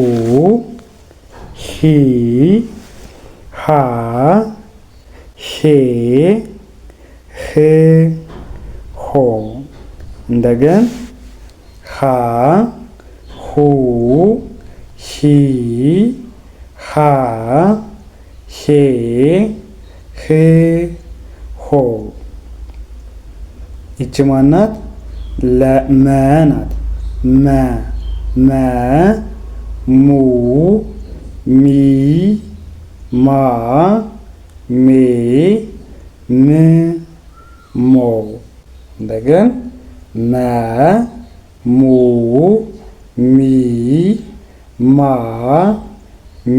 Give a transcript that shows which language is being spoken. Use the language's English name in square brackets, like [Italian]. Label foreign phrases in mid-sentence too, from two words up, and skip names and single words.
[Amharic] ሂ፣ ሃ፣ ሄ፣ ህ፣ ሆ። እንደገን ሀ፣ ሁ፣ ሂ፣ ሃ፣ ሄ፣ ህ፣ ሆ። ይቺ ማናት? መ ናት። መ፣ መ፣ ሙ፣ ሚ፣ ማ፣ ሜ፣ ም፣ ሞ። እንደገን መ፣ ሙ፣ ሚ፣ ማ፣ ሜ፣